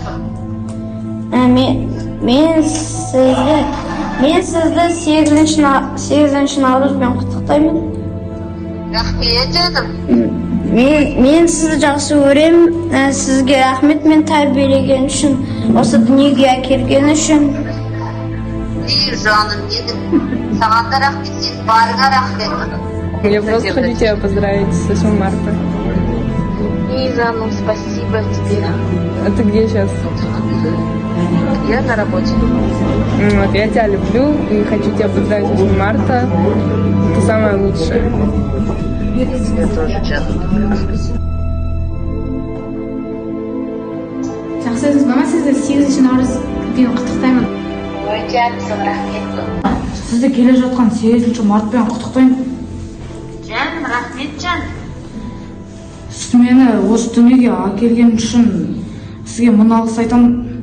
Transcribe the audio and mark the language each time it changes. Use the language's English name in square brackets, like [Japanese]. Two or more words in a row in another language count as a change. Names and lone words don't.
[Kazakh] Мен сізді 8 наурызбен құттықтаймын. Рахмет, жаным. Мен сізді жақсы көремін. Сізге рахмет, мен тәрбиелеген үшін, осы дүниеге әкелген үшін. Жаным, едім. Саған да рахмет, сен барыңа рахмет. [Russian] Я просто хочу тебя поздравить с 8 марта. Жаным, спасибо тебе. А ты где сейчас? Я на работе. Вот, я тебя люблю и хочу тебя поздравить с 8 марта. Ты самое лучшее. Я тоже, [Kazakh] Жан. Жақсы өзіңіз, мама сізді 8 наурызбен құттықтаймын. Ой, жаным, рахмет. Сізді келе жатқан 8 мартпен құттықтаймын. Жаным, рахмет, жан. Сіз мені осы дүниеге әкелген үшін сізге мың алғыс айтамын.